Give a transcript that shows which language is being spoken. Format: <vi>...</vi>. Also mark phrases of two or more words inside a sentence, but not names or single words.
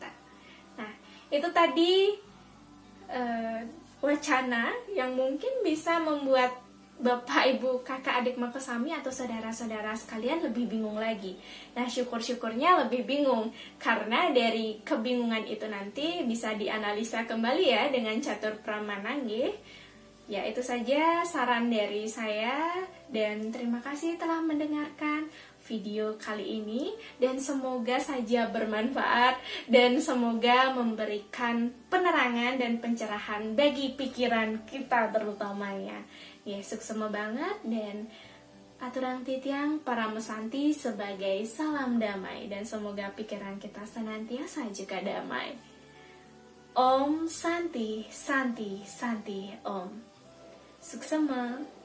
<id>Nah, itu tadi wacana yang mungkin bisa membuat Bapak, Ibu, kakak, adik, makasami, atau saudara-saudara sekalian lebih bingung lagi. Nah, syukur-syukurnya lebih bingung, karena dari kebingungan itu nanti bisa dianalisa kembali ya dengan catur pramana nggih. Ya, itu saja saran dari saya, dan terima kasih telah mendengarkan video kali ini, dan semoga saja bermanfaat dan semoga memberikan penerangan dan pencerahan bagi pikiran kita terutamanya. Ya, suksema banget, dan</id> <ban>aturang titiang para mesanti</ban> <id>sebagai salam damai, dan semoga pikiran kita senantiasa juga damai.</id> <sa>Om Santi, Santi, Santi, Om. Suksema.</sa>